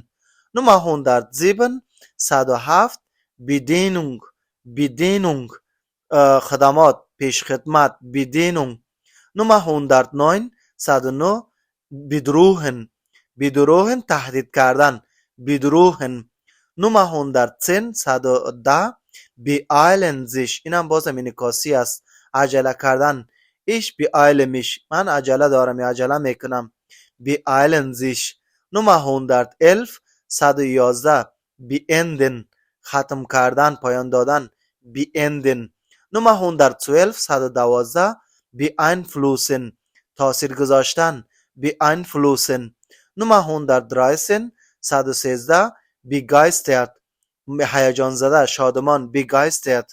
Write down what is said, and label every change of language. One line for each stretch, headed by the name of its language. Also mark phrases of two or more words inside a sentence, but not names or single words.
Persian: نمره 107 bedienung خدمات پیش خدمت bedienung. نمره 109 bedrohen تهدید کردن bedrohen. نمره 110
German: beeilen sich
Persian: اینم بازم انعکاسی است عجله کردن
German: ich beeile mich
Persian: من عجله دارم یا عجله میکنم
German: beeilen sich.
Persian: نمره 111 beenden ختم کردن پایان دادن beenden. نمره 112 beeinflussen تاثیر گذاشتن beeinflussen. نمره 113 begeistert هیجان زده شادمان begeistert.